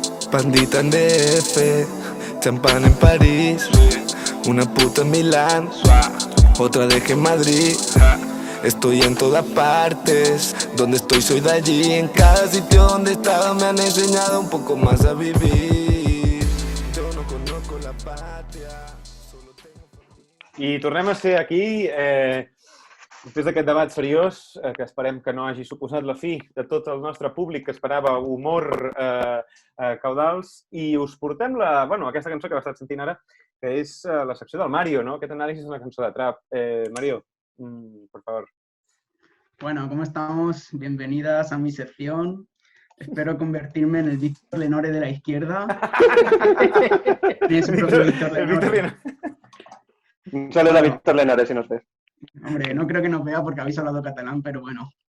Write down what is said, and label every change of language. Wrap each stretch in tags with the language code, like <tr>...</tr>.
<es>Pandita en DF, champán en París, una puta en Milán, otra de que en Madrid. Estoy en todas partes, Donde estoy soy de allí, en cada sitio donde he estado me han enseñado un poco más a vivir. Yo no conozco la patria, solo tengo...</es> <ca>I tornem a ser aquí després d'aquest debat seriós, que esperem que no hagi suposat la fi de tot el nostre públic que esperava humor caudals, i us portem aquesta cançó que heu estat sentint ara, que és la secció del Mario, ¿no? Aquest anàlisi és una cançó de trap.</ca> <es>Mario, por favor. Bueno, ¿cómo estamos? Bienvenidas a mi sección. Espero convertirme en el Víctor Lenore de la izquierda. Es un propio Víctor Lenore. Un saludo a Víctor Lenore, si nos ves. Hombre, no creo que nos vea porque habéis hablado catalán, pero bueno.</es>